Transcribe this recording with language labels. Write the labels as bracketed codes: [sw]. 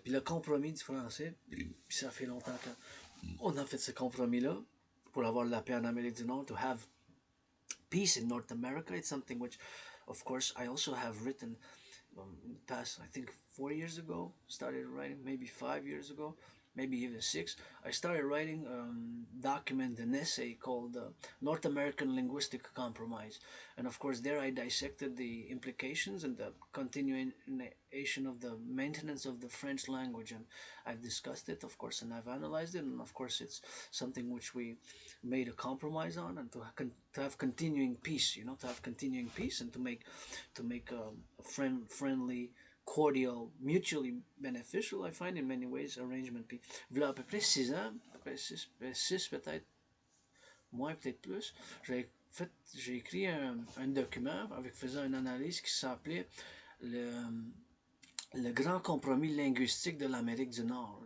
[fr] Puis le compromis du français, puis ça fait longtemps qu'on a fait ce compromis-là pour avoir la paix en Amérique du Nord, [en] to have peace in North America. It's something which, of course, I also have written in the past, I think 4 years ago, started writing, maybe 5 years ago, maybe even six. I started writing document, an essay called North American Linguistic Compromise. And of course, there I dissected the implications and the continuation of the maintenance of the French language. And I've discussed it, of course, and I've analyzed it. And of course, it's something which we made a compromise on, and to have continuing peace, you know, to have continuing peace, and to make a friendly, cordial, mutually beneficial, I find in many ways, arrangement. [fr] Puis, voilà à peu près 6 ans, après 6 peut-être, moins peut-être plus, j'ai écrit un document avec faisant une analyse qui s'appelait le, le grand compromis linguistique de l'Amérique du Nord.